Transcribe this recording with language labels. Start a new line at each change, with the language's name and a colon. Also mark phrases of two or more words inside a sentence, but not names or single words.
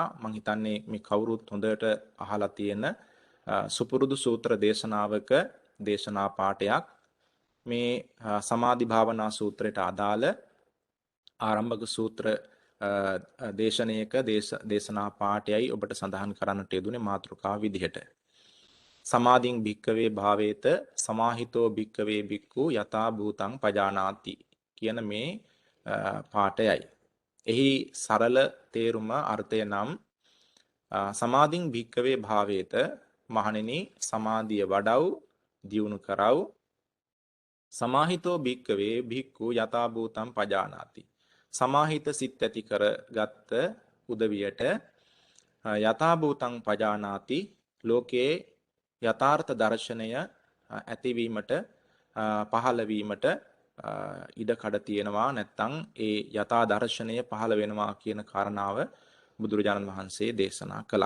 Sinhala: මම හිතන්නේ මේ කවුරුත් හොඳට අහලා තියෙන සුපුරුදු සූත්‍ර දේශනාවක දේශනා පාඩයක්. මේ සමාධි භාවනා සූත්‍රයට අදාළ ආරම්භක සූත්‍ර දේශනයක දේශනා පාඩයයි ඔබට සඳහන් කරන්නට යෙදුනේ මාතෘකාව විදිහට.
Pali: සමාධින් භික්කවේ භාවේත සමාහිතෝ භික්කවේ භික්ඛු යථා භූතං පජානාති
Sinhala: කියන මේ පාඩයයි. එහි සරල තේරුම අර්ථය නම්
Pali: සමාධින් භික්කවේ භාවේත
Sinhala: මහණෙනි සමාධිය වඩව් දියුණු කරව්
Pali: සමාහිතෝ භික්කවේ භික්ඛු යථා භූතං පජානාති
Sinhala: සමාහිත සිත් ඇති කරගත් උදවියට
Pali: යථා භූතං පජානාති
Sinhala: ලෝකයේ යථාර්ථ දර්ශනය ඇතිවීමට පහළ වීමට ඉඩ කඩ තියෙනවා නැත්නම් ඒ යථා දර්ශනය පහළ වෙනවා කියන කාරණාව බුදුරජාණන් වහන්සේ දේශනා කළා.